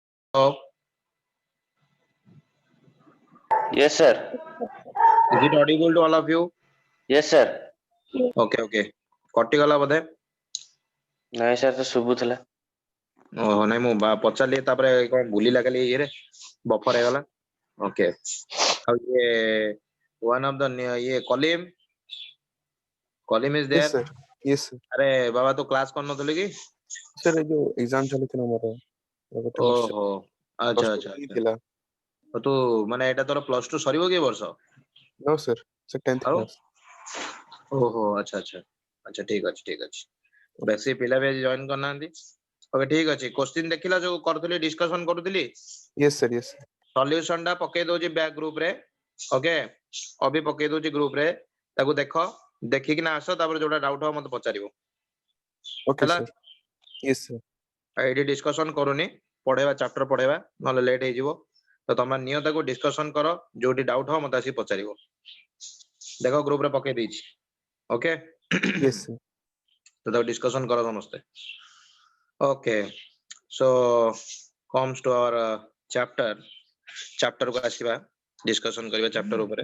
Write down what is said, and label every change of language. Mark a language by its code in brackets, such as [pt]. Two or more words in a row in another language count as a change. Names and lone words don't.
[en] Yes, sir. Is it audible to all of you? Yes, sir. Okay, okay. [or] କଟିଗଲା ବୋଧେ? ନାଇଁ ସାର୍ ତ ଶୁଭୁଥିଲା। ଓହୋ ନାଇଁ ମୁଁ ପଚାରିଲି ତାପରେ କଣ ଭୁଲିଲା ଖାଲି ଇଏରେ ବଫର ହେଇଗଲା। ଓକେ ଆଉ ଇଏ [en] one of the [or] ଇଏ କଲିମ is [en] Yes, there? sir. Yes, sir. [or] ଆରେ ବାବା ତୁ କ୍ଲାସ କରିନଥିଲୁ କି? Sir, [hi] ये जो एग्जाम [or] ଚାଲିଥିଲା ମୋର ଗୋଟେ ବର୍ଷ ଓହୋ ଆଚ୍ଛା ପ୍ଲସ୍ ଆଚ୍ଛା ଟୁ ଆଚ୍ଛା। ଥିଲା। ତୁ ମାନେ ଏଇଟା ତୋର ପ୍ଲସ 2 ସରିବ କି ଏ ବର୍ଷ? [en] No, sir. Sir, 10th [or] ଆଉ [en] class. [or] ଓହୋ ଆଚ୍ଛା ଆଚ୍ଛା ଆଚ୍ଛା ଠିକ ଅଛି ଠିକ ଅଛି। ବେଶୀ ପିଲା ବି ଆଜି ଜଏନ କରିନାହାନ୍ତି। ଓକେ ଠିକ ଅଛି କ୍ୱେଶ୍ଚିନ୍ ଦେଖିଲା ଯୋଉ କରୁଥିଲି ଡିସ୍କସନ କରୁଥିଲି [en] Yes, sir. Yes, sir. [or] ସଲ୍ୟୁସନ ଟା ପକେଇ ଦଉଛି ବ୍ୟାକ୍ ଗ୍ରୁପ ରେ। ଓକେ ଅବି ପକେଇ ଦଉଛି ଗ୍ରୁପ ରେ ତାକୁ ଦେଖ ଦେଖିକି ନା ଆସ ତାପରେ ଯୋଉଟା ଡାଉଟ ହବ ମତେ ପଚାରିବ [en] Okay, [or] ହେଲା। [en] sir. Yes, sir. [or] ଏଇଠି ଡିସ୍କସନ କରୁନି ପଢେଇବା ଚାପ୍ଟର ପଢେଇବା ନହେଲେ ଲେଟ୍ ହେଇଯିବ ତ ତମେ ନିଅ ତାକୁ ଡିସ୍କସନ କର ଯୋଉଠି ଡାଉଟ ହବ ମତେ ଆସିକି ପଚାରିବ। ଦେଖ ଗ୍ରୁପ ରେ ପକେଇ ଦେଇଛି ଓକେ [en] Yes, sir. [or] ତ ତାକୁ ଡିସ୍କସନ କର ସମସ୍ତେ। ଓକେ [en] so comes to our chapter [or] କୁ ଆସିବା ଡିସ୍କସନ କରିବା ଚାପ୍ଟର ଉପରେ।